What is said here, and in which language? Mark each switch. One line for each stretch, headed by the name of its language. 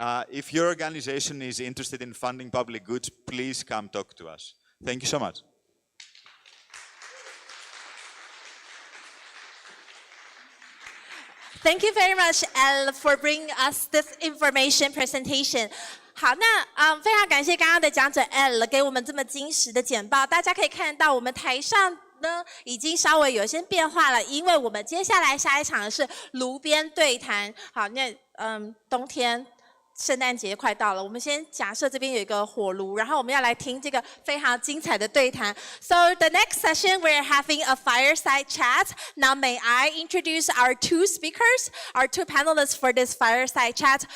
English: If your organization is interested in funding public goods, please come talk to us. Thank you so much. Thank you very much, Elle, for bringing us this information presentation.
Chinese: 好，那非常感谢刚刚的讲者 Elle 给我们这么精实的简报。大家可以看到，我们台上呢已经稍微有些变化了，因为我们接下来下一场是炉边对谈。好，那冬天。圣诞节快到了，我们先假设这边有一个火炉，然后我们要来听这个非常精彩的对谈。
English: So the next session we're having a fireside chat. Now may I introduce our two speakers, our two panelists for this fireside chat.